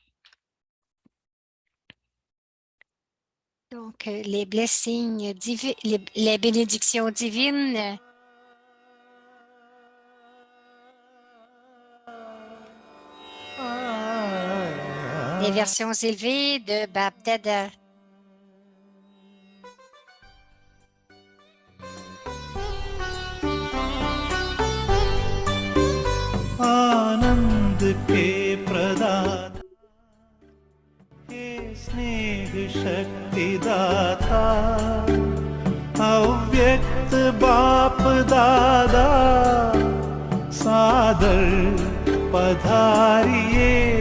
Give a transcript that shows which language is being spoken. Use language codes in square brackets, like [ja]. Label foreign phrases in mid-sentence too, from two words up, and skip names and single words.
[fr] Donc, les blessings divins, les bénédictions divines. Les versions élevées de Bab Dada. [hi] आनंद के प्रदाता हे स्नेह शक्ति दाता अव्यक्त बाप दादा सादर पधारिए